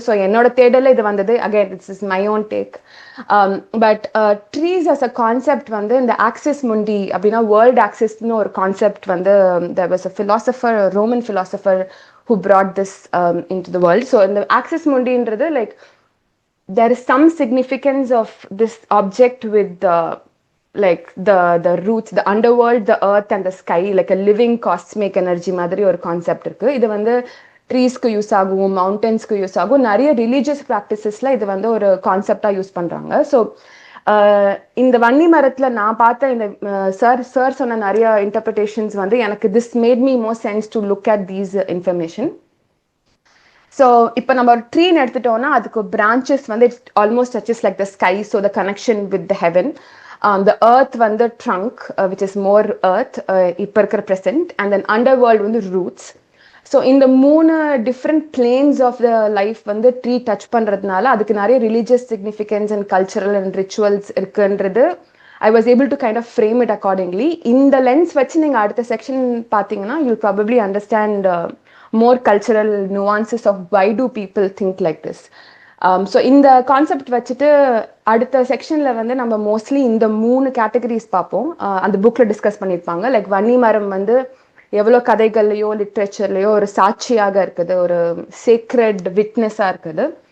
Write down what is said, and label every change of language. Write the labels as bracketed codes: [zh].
[en] so [ta] என்னோட தேடல இது வந்தது. [en] Again it's is my own take. But trees as a concept [ta] வந்து இந்த [en] axis mundi [ta] அப்படின்னா [en] world ஆக்சிஸ்னு [ta] ஒரு கான்செப்ட் வந்து [en] There was a philosopher, Roman philosopher who brought this into the world. So [ta] இந்த axis முண்டின்றது [en] like there is some significance of this object with like the roots, the underworld, the earth and the sky, like a living cosmic energy [ta] மாதிரி ஒரு concept இருக்கு. இது வந்து ட்ரீஸ்க்கு use ஆகும், மவுண்டன்ஸ்க்கு use ஆகும், நிறைய religious ப்ராக்டிசஸ்ல இது வந்து ஒரு கான்செப்டா யூஸ் பண்றாங்க. ஸோ இந்த வன்னி மரத்துல நான் பார்த்த இந்த சார் சொன்ன நிறைய இன்டர்பிரிட்டேஷன்ஸ் வந்து எனக்கு [en] This made me more sense to look at these information. So [ta] இப்போ நம்ம ஒரு ட்ரீன்னு எடுத்துட்டோம்னா அதுக்கு [en] branches [ta] வந்து [en] It's almost touches like the sky, so the connection with the heaven. The earth [ta] வந்து [en] trunk, which is more earth, [ta] இப்போ இருக்கிற [en] present, and then underworld வந்து roots. [ta] ஸோ இந்த [en] 3 different planes of the life [ta] வந்து tree touch பண்ணுறதுனால அதுக்கு நிறைய [en] religious significance and cultural and rituals [ta] இருக்குன்றது [en] I was able to kind of frame it accordingly. [ta] இந்த லென்ஸ் வச்சு நீங்கள் அடுத்த செக்ஷன் பார்த்தீங்கன்னா [en] you'll probably understand more cultural nuances of why do people think like this. [ta] So இந்த concept வச்சுட்டு அடுத்த செக்ஷனில் வந்து நம்ம மோஸ்ட்லி இந்த 3 கேட்டகரிஸ் பார்ப்போம். அந்த புக்கில் டிஸ்கஸ் பண்ணியிருப்பாங்க. லைக் வன்னி மரம் வந்து எவ்வளோ கதைகள்லையோ லிட்ரேச்சர்லையோ ஒரு சாட்சியாக இருக்குது, ஒரு சீக்ரெட் விட்னஸாக இருக்குது.